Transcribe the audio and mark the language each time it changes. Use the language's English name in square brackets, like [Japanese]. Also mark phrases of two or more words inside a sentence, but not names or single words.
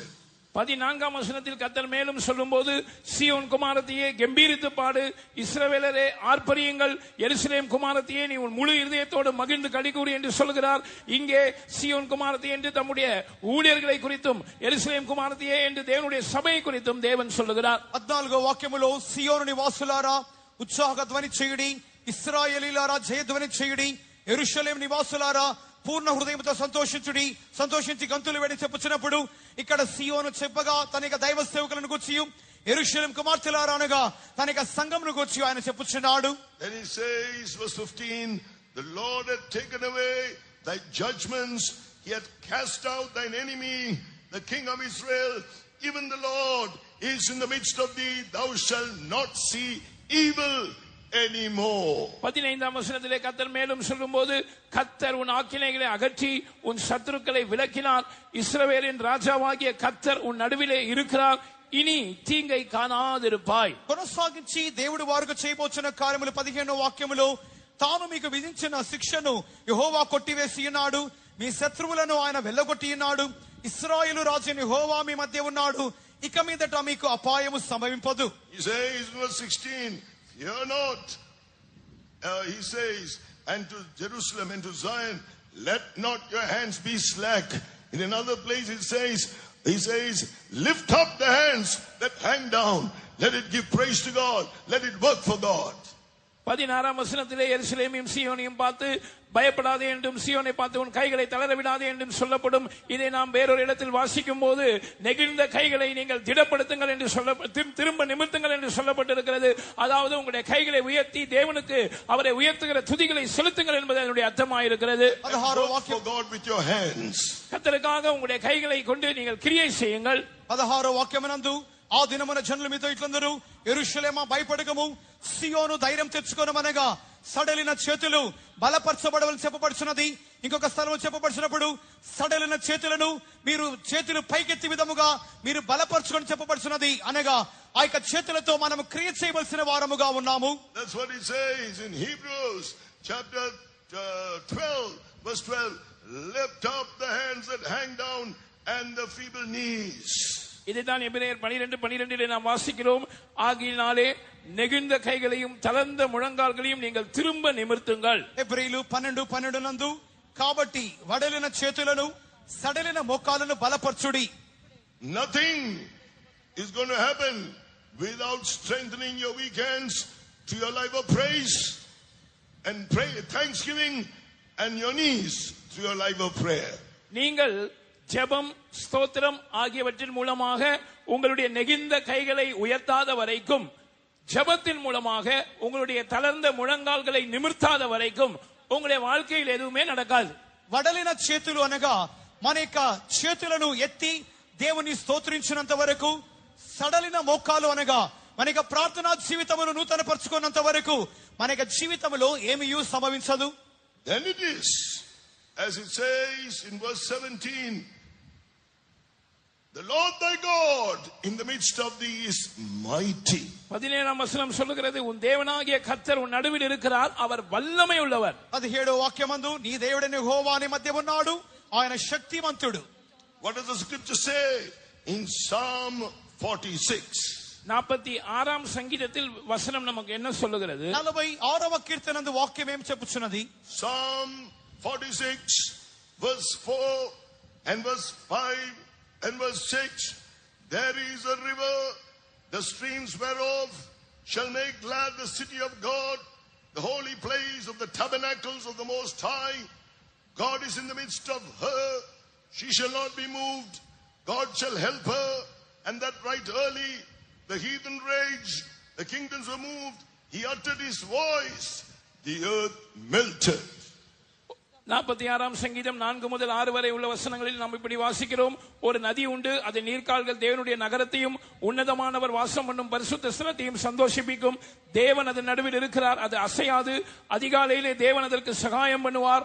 [Tamil] 14ஆம் வசனத்தில் கர்த்தர் மேலும் சொல்லும்போது, சீயோன் குமாரத்தியே கம்பீரித்து பாடு, இஸ்ரவேலரே ஆர்ப்பரியுங்கள், எருசலேம் குமாரத்தியே நீ உன் முழு இதயத்தோடு மகிழ்ந்து களிகூறு என்று சொல்கிறார். இங்கே சீயோன் குமாரத்தியே என்று தம்முடைய ஊழியர்களை குறித்தும், எருசலேம் குமாரத்தியே என்று தேவனுடைய சபையை குறித்தும் தேவன் சொல்லுகிறார். [Telugu] 14వ వాక్యములో, సియోను నివాసులారా ఉత్సాహ ధ్వని చేయుడి, ఇశ్రాయేలీలారా జయధ్వని చేయుడి, యెరూషలేము నివాసులారా పూర్ణ హృదయంతో సంతోషించి గంతులు వేడి చెప్పుచున్నప్పుడు, ఇక్కడ సియోను చెప్పగా తన దైవ సేవకులను గూర్చి, యెరూషలేము కుమార్తెలారా అనగా తన సంఘమును గూర్చి ఆయన చెప్పుచున్నాడు. [English] Then he says, verse 15, the Lord had taken away thy judgments, he had cast out thine enemy, the king of Israel. Even the Lord is in the midst of thee, thou shalt not see evil anymore. [Tamil] 15ஆம் வசனத்திலே கர்த்தர் மேலும் சொல்லும்போது, கர்த்தர் உன் ஆக்கினைகளை அகற்றி உன் சத்துருக்களை விலக்கினார், இஸ்ரவேலின் ராஜாவாகிய கர்த்தர் உன் நடுவிலே இருக்கிறார், இனி தீங்கை காணாதிருப்பாய். [Telugu] కొనసాగించి దేవుడు వారికి చేయబోచున్న కార్యములు 15వ వాక్యములో, తాను మీకు విధించిన శిక్షను యెహోవా కొట్టివేసి ఉన్నాడు, మీ శత్రువులను ఆయన వెళ్ళగొట్టి ఉన్నాడు, ఇశ్రాయేలు రాజు యెహోవా మీ మధ్య ఉన్నాడు, ఇక మీదట మీకు అపాయము సంభవింపదు. [English] He says verse 16, fear not. He says, and to Jerusalem and to Zion, let not your hands be slack. In another place he says, lift up the hands that hang down, let it give praise to God, let it work for God. [Tamil] 16ஆம் வசனத்திலே எருசலேமையும் சீயோனையும் பார்த்து பயப்படாதே என்றும், சீயோனை பார்த்து உன் கைகளை தளர விடாதே என்றும் சொல்லப்படும். இதை நாம் வேறொரு இடத்தில் வாசிக்கும் போது, நெகிழ்ந்த கைகளை நீங்கள் திடப்படுத்துங்கள் என்று திரும்ப நிமிர்த்துங்கள் என்று சொல்லப்பட்டிருக்கிறது. அதாவது உங்களுடைய கைகளை உயர்த்தி தேவனுக்கு அவரை உயர்த்துகிற துதிகளை செலுத்துங்கள் என்பது அதனுடைய அர்த்தமாயிருக்கிறது. கர்த்தருக்காக உங்களுடைய கைகளை கொண்டு நீங்கள் கிரியை செய்யுங்கள். [Telugu] 16వ వాక్యమునందు, ఆ దినమున జనులు మీతో ఇట్లందరూ, యెరూషలేమా భయపడకము, సియోను ధైర్యం తెచ్చుకొనమనగా సడలిన చేతులు బలపరచబడవని చెప్పబడుచున్నది. ఇంకొక స్థలం చెప్పబడుచున్నప్పుడు, సడలిన చేతులను మీరు చేతులు పైకెత్తి విధముగా మీరు బలపరచుకొని చెప్పబడుచున్నది. అనగా ఆ యొక్క చేతులతో మనం క్రియ చేయవలసిన వారముగా ఉన్నాము. [English] That's what it says in Hebrews chapter 12 verse 12, lift up the hands that hang down and the feeble knees. [Tamil] இதைத்தான் எபிரேயர் 12:12 நாம் வாசிக்கிறோம். ஆகினாலே நெகிழ்ந்த கைகளையும் தளர்ந்த முழங்கால்களையும் நீங்கள் திரும்ப நிமிர்த்துங்கள். [Telugu] ఎబ్రీయులు 12:12 నందు, కాబట్టి వడలిన చేతులను సడలిన మోకాలను బలపరచుడి. [English] Nothing is going to happen without strengthening your weak hands to your life of praise and thanksgiving, and your knees to your life of prayer. [Tamil] நீங்கள் ஜெபம், ஸ்தோத்திரம் ஆகியவற்றின் மூலமாக உங்களுடைய நெகிழ்ந்த கைகளை உயர்த்தாத வரைக்கும், ஜெபத்தின் மூலமாக உங்களுடைய தளர்ந்த முழங்கால்களை நிமிர்த்தாத வரைக்கும் உங்களுடைய வாழ்க்கையில் எதுவுமே நடக்காது. [Telugu] వడలిన చేతులు అనగా మన యొక్క చేతులను ఎత్తి దేవుని స్తోత్రించినంత వరకు, సడలిన మోకాలు అనగా మన యొక్క ప్రార్థనా జీవితమును నూతన పరుచుకున్నంత వరకు మన యొక్క జీవితంలో ఏమీ సంభవించదు. [English] Then it is, as it says in verse 17, the Lord thy God in the midst of thee is mighty. [Tamil] 17ஆம் வசனம் சொல்லுகிறது, உன் தேவனாகிய கர்த்தர் உன் நடுவில் இருக்கிறார், அவர் வல்லமை உள்ளவர். [Telugu] 17వ వాక్యమందు నీ దేవుడైన యెహోవా నీ మధ్య ఉన్నాడు, ఆయన శక్తిమంతుడు. [English] What does the scripture say in Psalm 46? [Tamil] 46ஆம் சங்கீதத்தில் வசனம் நமக்கு என்ன சொல்லுகிறது? [Telugu] 46వ కీర్తనందు వాక్యం ఏం చెప్పుచున్నది? [English] Psalm 46 verse 4 and verse 5 and verse 6. There is a river, the streams whereof shall make glad the city of God, the holy place of the tabernacles of the Most High. God is in the midst of her, she shall not be moved. God shall help her, and that right early. The heathen raged, the kingdoms were moved. He uttered his voice, the earth melted. [Tamil] 46ஆம் சங்கீதம் 4 முதல் 6 வரை உள்ள வசனங்களில் நாம் இப்படி வாசிக்கிறோம். ஒரு நதி உண்டு, அது நீர்க்கால்கள் தேவனுடைய நகரத்தையும் உன்னதமானவர் வாசம் பண்ணும் பரிசுத்த ஸ்தலத்தையும் சந்தோஷிப்பிக்கும். தேவன் அதன் நடுவில் இருக்கிறார், அது அசையாது. அதிகாலையிலே தேவன் அதற்கு சகாயம் பண்ணுவார்.